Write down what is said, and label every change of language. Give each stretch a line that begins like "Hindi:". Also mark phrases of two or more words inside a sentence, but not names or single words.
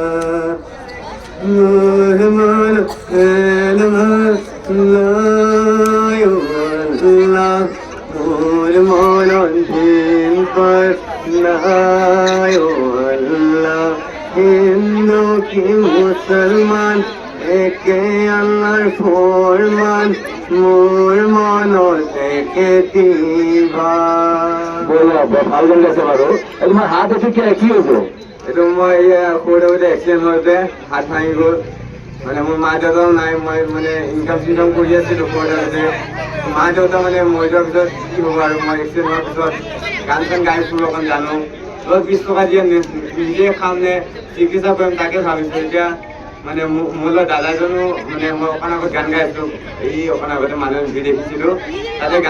Bangla: মুসলমান এলমান নায়ো আল্লাহ মোর মন দিন পর নায়ো আল্লাহ হিন্দু কি মুসলমান একে আল্লাহর ফরমান মোর মন দেখে দিবা ভালো গান গেছে বারো তোমার হাত এসে কি হয়েছে
Assamese: এইটো মই সৰুতে এক্সিডেণ্ট হওঁতে হাত ভাঙি গ'ল মানে মোৰ মা দেউতাও নাই মই মানে ইনকাম চিনকাম কৰি আছিলোঁ সৰুতে মা দেউতা মানে মৰি যোৱাৰ পিছত কি হ'ব আৰু মই এক্সিডেণ্ট হোৱাৰ পিছত গান চান গাই ফুৰো অকণ জানো 10-20 টাকা দিয়ে নিজে খাওনে চিকিৎসা কৰিম তাকে ভাবিছোঁ এতিয়া মানে মোৰ দাদাজনো মানে মই অকণ আগত গান গাই আছিলোঁ এই অকণ আগতে মানুহ ভিডিঅ' দেখিছিলোঁ তাতে গান